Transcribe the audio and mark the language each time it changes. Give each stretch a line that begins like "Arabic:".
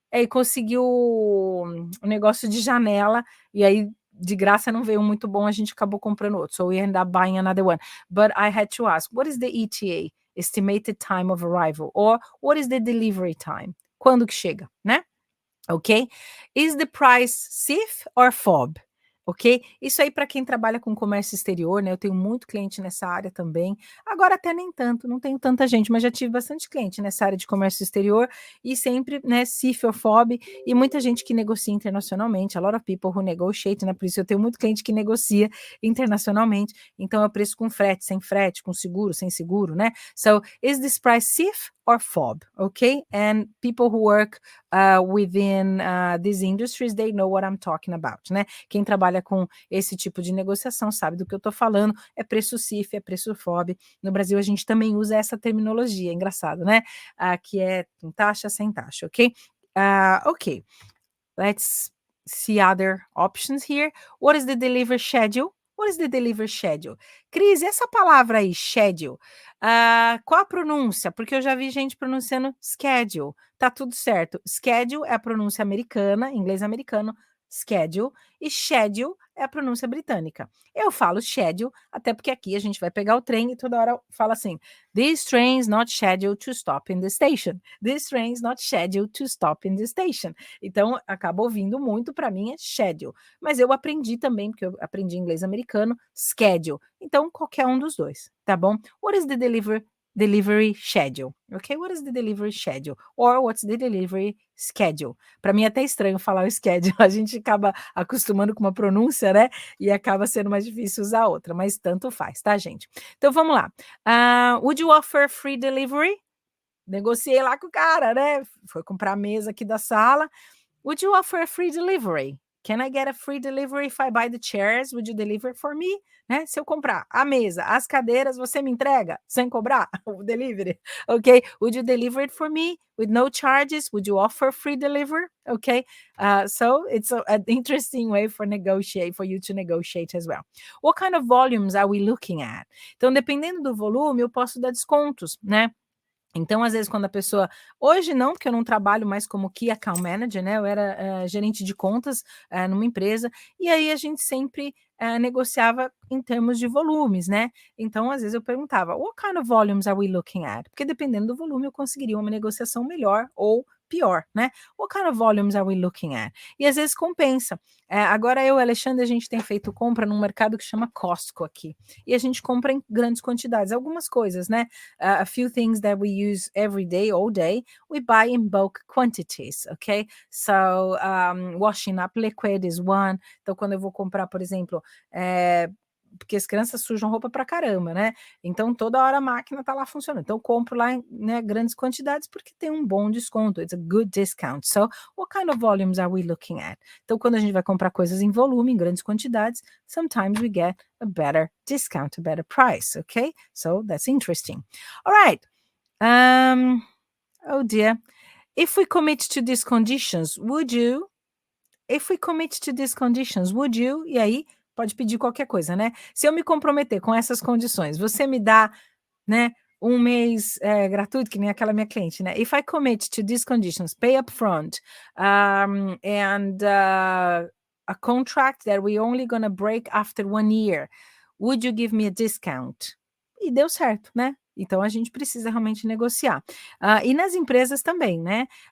Portuguese: Consegui o negócio de janela. E aí de graça não veio muito bom, a gente acabou comprando outro.
English: So we ended up buying another one. But I had to ask, what is the ETA? Estimated time of arrival. Or what is the delivery time?
Portuguese: Quando que chega, né? Ok?
English: Is the price CIF or FOB?
Portuguese: Ok? Isso aí para quem trabalha com comércio exterior, né? Eu tenho muito cliente nessa área também. Agora até nem tanto, não tenho tanta gente, mas já tive bastante cliente nessa área de comércio exterior e sempre, né, CIF or FOB, e muita gente que negocia internacionalmente,
English: a lot of people who negotiate,
Portuguese: né? Por isso eu tenho muito cliente que negocia internacionalmente. Então é o preço com frete, sem frete, com seguro, sem seguro, né?
English: So, is this price CIF or FOB? Ok? And people who work within these industries, they know what I'm talking about, né?
Portuguese: Quem trabalha com esse tipo de negociação sabe do que eu tô falando, é preço CIF, é preço FOB. No Brasil a gente também usa essa terminologia, engraçado, né? Que é com taxa, sem taxa, ok?
English: Ok, let's see other options here. What is the delivery schedule? What is the delivery schedule?
Portuguese: Cris, essa palavra aí, schedule, qual a pronúncia? Porque eu já vi gente pronunciando schedule. Tá tudo certo. Schedule é a pronúncia americana, inglês americano, schedule, e schedule é a pronúncia britânica. Eu falo schedule, até porque aqui a gente vai pegar o trem e toda hora fala assim:
English: this train is not scheduled to stop in the station. This train is not scheduled to stop in the station.
Portuguese: Então, acaba ouvindo muito, para mim é schedule. Mas eu aprendi também, porque eu aprendi inglês americano, schedule. Então, qualquer um dos dois, tá bom?
English: What is the delivery schedule? Ok? What is the delivery schedule? Or what's the delivery schedule?
Portuguese: Para mim é até estranho falar o schedule. A gente acaba acostumando com uma pronúncia, né? E acaba sendo mais difícil usar outra, mas tanto faz, tá, gente? Então, vamos lá.
English: Would you offer free delivery?
Portuguese: Negociei lá com o cara, né? Foi comprar a mesa aqui da sala.
English: Would you offer a free delivery? Can I get a free delivery if I buy the chairs? Would you deliver for me?
Portuguese: Né? Se eu comprar a mesa, as cadeiras, você me entrega sem cobrar o delivery?
English: Ok? Would you deliver it for me with no charges? Would you offer free delivery? Okay? So it's an interesting way for you to negotiate as well. What kind of volumes are we looking at?
Portuguese: Então, dependendo do volume, eu posso dar descontos, né? Então, às vezes, quando a pessoa. Hoje não, porque eu não trabalho mais como Key Account Manager, né? Eu era gerente de contas numa empresa, e aí a gente sempre negociava em termos de volumes, né? Então, às vezes, eu perguntava:
English: what kind of volumes are we looking at?
Portuguese: Porque dependendo do volume, eu conseguiria uma negociação melhor ou pior, né?
English: What kind of volumes are we looking at?
Portuguese: E às vezes compensa. Agora eu e o Alexandre, a gente tem feito compra num mercado que chama Costco aqui. E a gente compra em grandes quantidades, algumas coisas, né?
English: A few things that we use every day, all day, we buy in bulk quantities, okay? So, washing up liquid is one.
Portuguese: Então, quando eu vou comprar, por exemplo, porque as crianças sujam roupa pra caramba, né? Então toda hora a máquina tá lá funcionando. Então eu compro lá em, né, grandes quantidades porque tem um bom desconto.
English: It's a good discount. So what kind of volumes are we looking at?
Portuguese: Então quando a gente vai comprar coisas em volume, em grandes quantidades,
English: sometimes we get a better discount, a better price. Okay, so that's interesting. All right. Oh dear. If we commit to these conditions, would you? If we commit to these conditions, would you?
Portuguese: E aí, pode pedir qualquer coisa, né? Se eu me comprometer com essas condições, você me dá, né, um mês gratuito, que nem aquela minha cliente, né?
English: If I commit to these conditions, pay upfront, and a contract that we only gonna break after 1 year, would you give me a discount?
Portuguese: E deu certo, né? Então a gente precisa realmente negociar. E nas empresas também, né?